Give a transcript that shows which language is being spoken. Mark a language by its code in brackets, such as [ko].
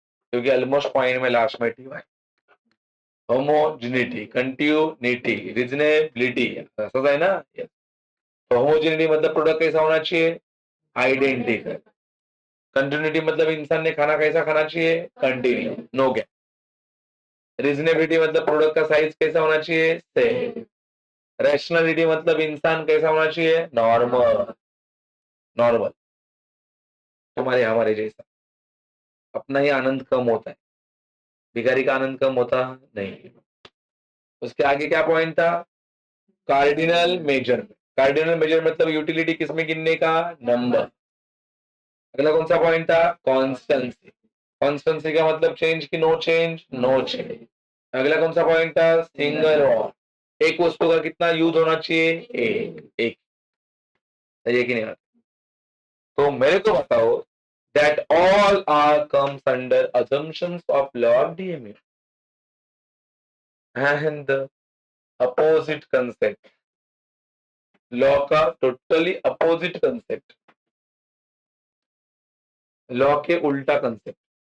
[hi] क्योंकि almost point में last में टी है। [mr] होमोजेनिटी, कंटिन्यूटी, रीजनेबिलिटी, असंच आहे ना? [en] Yes. [hi] तो होमोजेनिटी मतलब प्रोडक्ट कैसा होना चाहिए? आइडेंटिकल। कंटिन्यूटी मतलब इंसान ने खाना कैसा खाना चाहिए? Continue, no gap. रीजनेबिलिटी मतलब प्रोडक्ट का साइज कैसा होना चाहिए? सेम। रैशनलिटी मतलब इंसान कैसा होना चाहिए? नॉर्मल। नॉर्मल, तुम्हारे हमारे जैसा। अपना ही आनंद कम होता है, भिखारी का आनंद कम होता नहीं। उसके आगे क्या पॉइंट था? Cardinal major. कार्डिनल मेजर मतलब यूटिलिटी किसमें गिनने का? नंबर। अगला कौन सा पॉइंट था? कॉन्स्टेंसी। कॉन्स्टेंसी का मतलब चेंज की नो चेंज? No change. अगला कौन सा पॉइंट था? सिंगल और। एक वस्तु का कितना यूज होना चाहिए? एक। सही है कि नहीं? तो मेरे को बताओ [en] that all are comes under assumptions of law of DMU and the opposite concept, [hi] law का टोटली अपोजिट कंसेप्ट, लॉ के उल्टा कंसेप्ट।